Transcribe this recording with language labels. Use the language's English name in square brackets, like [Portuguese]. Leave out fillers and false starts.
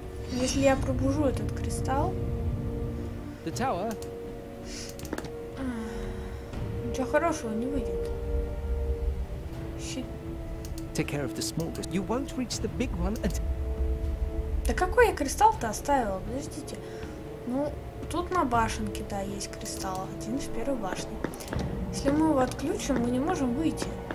[Russian] Если я пробужу этот кристалл... [English] The tower. [Russian] Ничего хорошего не выйдет. [English] Take care of the small crystal. You won't reach the big one until... [Russian] Да какой я кристалл-то оставила? Подождите. Ну, тут на башенке, да, есть кристалл. Один в первой башне. Если мы его отключим, мы не можем выйти.